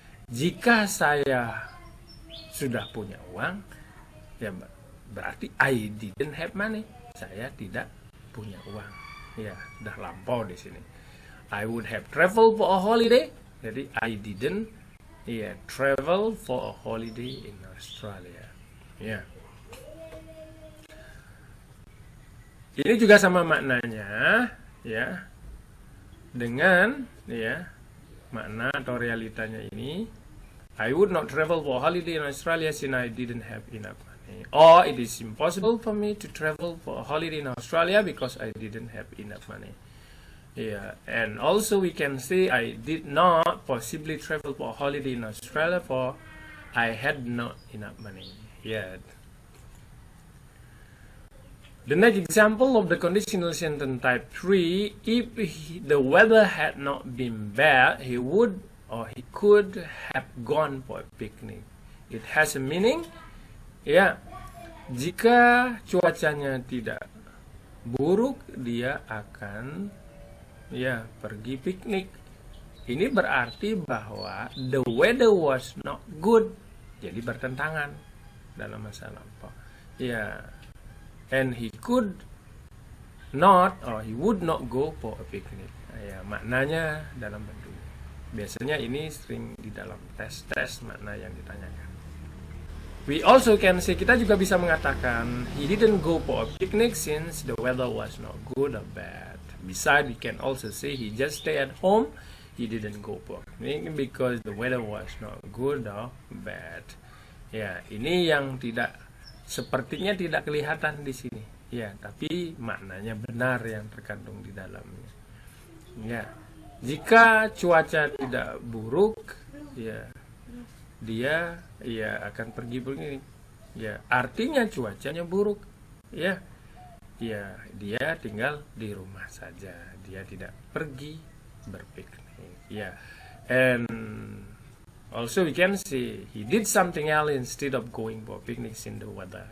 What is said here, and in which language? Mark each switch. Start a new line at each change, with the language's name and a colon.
Indonesian: Jika saya sudah punya uang, ya berarti
English: I didn't have money.
Indonesian: Saya tidak punya uang. Ya, sudah lampau di sini.
English: I would have traveled for a holiday. Jadi I didn't travel for a holiday in Australia.
Indonesian: Ya. Ini juga sama maknanya, ya, dengan ya makna atau realitanya ini.
English: I would not travel for a holiday in Australia since I didn't have enough money. Or it is impossible for me to travel for a holiday in Australia because I didn't have enough money. Yeah, and also we can say I did not possibly travel for a holiday in Australia for I had not enough money yet. The next example of the conditional sentence type 3, if the weather had not been bad, he would or he could have gone for a picnic. It has a meaning.
Indonesian: Ya, jika cuacanya tidak buruk, dia akan ya pergi piknik. Ini berarti bahwa
English: the weather was not good.
Indonesian: Jadi bertentangan dalam masa lampau. Ya,
English: and he could not or he would not go for a picnic.
Indonesian: Ya, maknanya dalam bentuk. Biasanya ini sering di dalam tes makna yang ditanyakan.
English: We also can say,
Indonesian: kita juga bisa mengatakan
English: he didn't go for a picnic since the weather was not good or bad. Besides, we can also say he just stay at home. He didn't go for a picnic because the weather was not good or bad.
Indonesian: Ya, ini yang sepertinya tidak kelihatan di sini. Ya, tapi maknanya benar yang terkandung di dalamnya. Ya, jika cuaca tidak buruk, ya dia akan pergi begini. Ya, artinya cuacanya buruk. Ya, dia tinggal di rumah saja. Dia tidak pergi berpiknik.
English: Ya, and also we can say he did something else instead of going for picnics in the weather.